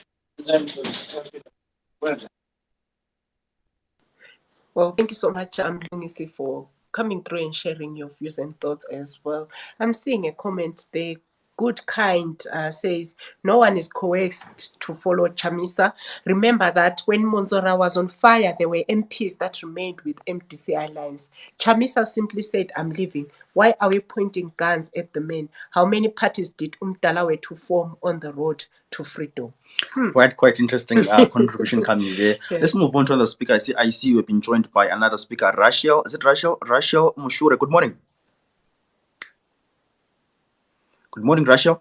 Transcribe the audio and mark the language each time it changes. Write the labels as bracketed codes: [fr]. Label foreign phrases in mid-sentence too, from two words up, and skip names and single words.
[en] Well, thank you so much, Lungisi, for coming through and sharing your views and thoughts as well. I'm seeing a comment there. Good Kind says, no one is coerced to follow Chamisa. Remember that when Monzora was on fire, there were MPs that remained with MDC alliance. Chamisa simply said, I'm leaving. Why are we pointing guns at the men? How many parties did Umdalawe to form on the road to freedom? Quite interesting contribution coming there. Yeah. Let's move on to another speaker. I see you have been joined by another speaker, Rachel. Is it Rachel? Rachel Mushure. Good morning. Good morning, Rachel.